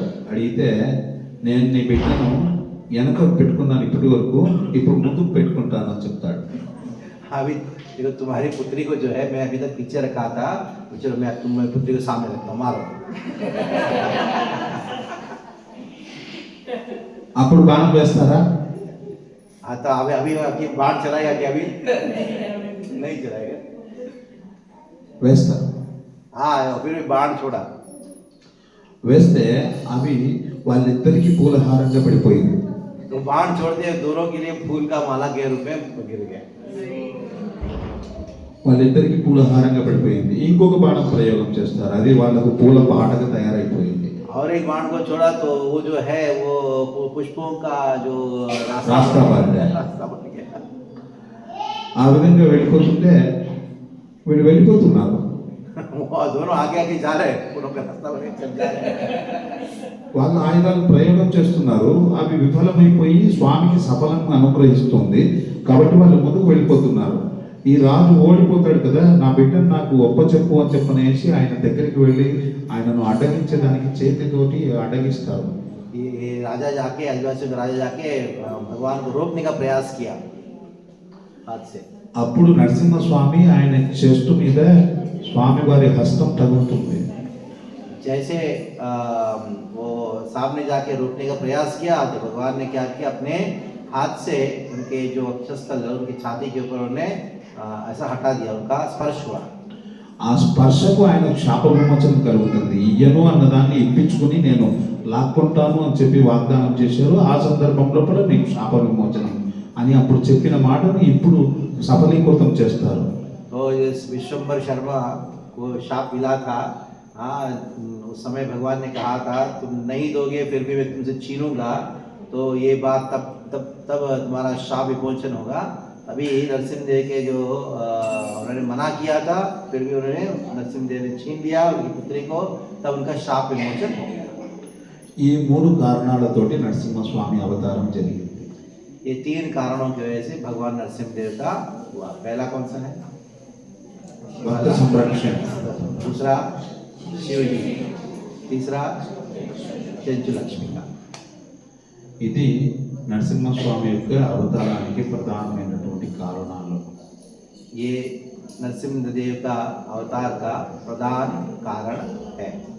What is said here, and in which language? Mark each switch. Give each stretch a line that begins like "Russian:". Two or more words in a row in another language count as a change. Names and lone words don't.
Telugu: అడిగితే నేను నీ బిడ్డను వెనక పెట్టుకున్నాను ఇప్పటి వరకు, ఇప్పుడు ముందుకు పెట్టుకుంటాను అని చెప్తాడు.
Hindi: अभी देखो तुम्हारी पुत्री को जो है मैं अभी तक पीछे रखा था, चलो मैं तुम्हारी पुत्री को सामने रखता हूँ, मारो।
Telugu: అప్పుడు బాణం వేస్తారా?
Hindi: हाँ तो अभी अभी बाण चलाएगा क्या? अभी नहीं चलाएगा।
Telugu: వేస్తారు.
Hindi: हाँ फिर भी बाण छोड़ा
Telugu: వేస్తే అవి వాళ్ళిద్దరికీ పూలహారంగా పడిపోయింది.
Hindi: तो बाण छोड़ दिया दोनों के लिए फूल का माला के रूप में गिर गया
Telugu: వాళ్ళిద్దరికీ పూలహారంగా పడిపోయింది. ఇంకొక బాణం ప్రయోగం చేస్తారు, అది వాళ్ళకు పూల బాటగా తయారైపోయింది.
Hindi: और एक बाण को छोड़ा तो वो जो है वो पुष्पों का जो रास्ता बन गया। रास्ता बन गया
Telugu: ఆ విధంగా వెళ్ళిపోతుంటే వీళ్ళు వెళ్ళిపోతున్నారు.
Hindi: वो दोनों आगे आगे जा रहे हैं फूलों का रास्ता बन के चल जा रहे हैं
Telugu: వాళ్ళు ఆయుధాలు ప్రయోగం చేస్తున్నారు, అవి విఫలమైపోయి స్వామికి సఫలంగా అనుగ్రహిస్తుంది కాబట్టి వాళ్ళు ముందుకు వెళ్ళిపోతున్నారు. ఈ రాజు ఓడిపోతాడు కదా, నా బిడ్డను నాకు ఒప్పచెప్పు అని చెప్పనేసి ఆయన దగ్గరికి వెళ్ళి ఆయనను అడ్డగించడానికి చేతితోటి అడ్డగిస్తారు.
Hindi: ये राजा जाके आदिवासियों का राजा जाके भगवान को रोकने का प्रयास किया हाथ से
Telugu: అప్పుడు నరసింహస్వామి ఆయన చెస్ట్ మీద స్వామివారి హస్తం తగులుతుంది.
Hindi: जैसे वो सामने जाके रोकने का प्रयास किया तो भगवान ने क्या किया अपने हाथ से उनके जो अक्षस्थल है उनकी छाती के ऊपर उन्हें ऐसा हटा दिया उनका स्पर्श हुआ
Telugu: ఆ స్పర్శకు ఆయన శాప విమోచన కలుగుతుంది. ఇయ్యను అన్నదాన్ని ఇప్పించుకుని నేను లాక్కుంటాను అని చెప్పి వాగ్దానం చేశారు. ఆ సందర్భంలో కూడా నీకు శాప విమోచనం అని అప్పుడు చెప్పిన మాటను ఇప్పుడు సఫలీకృతం చేస్తారు.
Hindi: तो इस विश्वम्भर शर्मा को शाप मिला था हाँ उस समय भगवान ने कहा था तुम नहीं दोगे फिर भी मैं तुमसे छीनूंगा तो ये बात तब तुम्हारा शाप विमोचन होगा. अभी नरसिंहदेव के जो उन्होंने मना किया था फिर भी उन्होंने नरसिंहदेव ने छीन लिया उनकी पुत्री को, तब उनका शाप विमोचन हो गया.
Telugu: ఈ మూడు కారణాలతోటి నరసింహస్వామి అవతారం జరిగింది.
Hindi: ये तीन कारणों की वजह से भगवान नरसिंहदेव का हुआ. पहला कौन सा है?
Telugu: భక్త సంరక్షణ,
Hindi: दूसरा शिव जी, तीसरा చెంచు లక్ష్మి का.
Telugu: ఇది నరసింహస్వామి యొక్క అవతారానికి ప్రధానమైనటువంటి కారణాలు.
Hindi: ये नरसिंहदेव का अवतार का प्रधान कारण है.